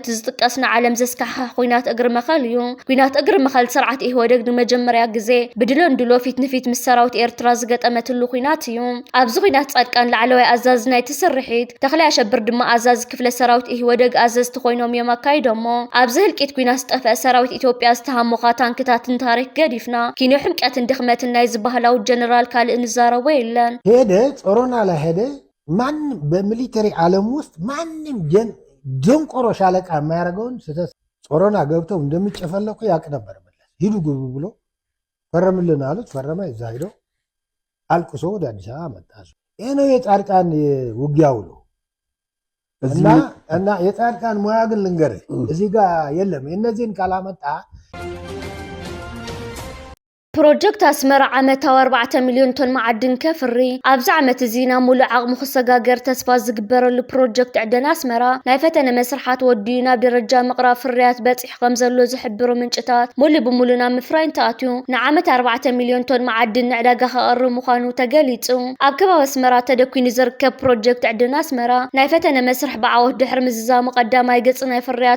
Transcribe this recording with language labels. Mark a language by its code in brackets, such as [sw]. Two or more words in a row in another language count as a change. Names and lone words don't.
[ti] ዝጥቀስ ንዓለም ዘስካሕክሕ ኩናት እግሪ መኸል እዩ። ኩናት እግሪ መኸል ስርዓት ኢህወደግ ንመጀመርያ ግዜ ብድሎንድሎ ፊት ንፊት ምስ ሰራዊት ኤርትራ ዝገጠመትሉ ኩናት እዩ። ኣብዚ ኩናት ጻድቃን ላዕለዋይ ኣዛዚ ናይ ትስርሒት ተኽላይ ኣሸብር ድማ ኣዛዚ ክፍለ ሰራዊት ኢህወደግ ኣዘዝቲ ኮይኖም እዮም ኣካይዶሞ። ኣብዚ ህልቂት ኩናት ዝጠፍአ ሰራዊት ኢትዮጵያ ዝተሃሞኻ ታንክታትን ታሪክ ገዲፍና ኪኖ ሕምቀትን ድኽመትን ናይ ዝበሃላዊ ጀነራል ካልእ ንዛረቦ የለን። [am] ሄደ ጾሮና ላይ ሄደ ማንም በሚሊተሪ ዓለም ውስጥ ማንም ደንቆሮ ሻለቃ የማያደርገውን ስህተት ጾሮና ገብተው እንደሚጨፈለቁ ያውቅ ነበር። ሂዱ ግቡ ብሎ ፈረምልን አሉት። ፈረመ። እዛ ሄዶ አልቅሶ ወደ አዲስ አበባ መጣ። ይሄ ነው የጻድቃን ውጊያው ነው። እና የጻድቃን ሙያ ግን ልንገርህ እዚህ ጋር የለም። እነዚህን ካላመጣ [ti] ፕሮጀክት ኣስመራ ዓመታዊ 4 ሚልዮን ቶን ማዕድን ከፍሪ ኣብዚ ዓመት እዚ ናብ ሙሉእ ዓቕሙ ክሰጋገር ተስፋ ዝግበረሉ ፕሮጀክት ዕደና ኣስመራ ናይ ፈተነ መስርሓት ወዲዩ ናብ ደረጃ ምቕራብ ፍርያት በፂሕ ከም ዘሎ ዝሕብሩ ምንጭታት ሙሉእ ብሙሉእ ናብ ምፍራይ እንተኣትዩ ንዓመት 4 ሚልዮን ቶን ማዕድን ንዕዳጋ ከቕርብ ምዃኑ ተገሊጹ። ኣብ ከባቢ ኣስመራ ተደኪኑ ዝርከብ ፕሮጀክት ዕደና ኣስመራ ናይ ፈተነ መስርሕ ብዓወት ድሕሪ ምዝዛሙ ቀዳማይ ገጽ ናይ ፍርያት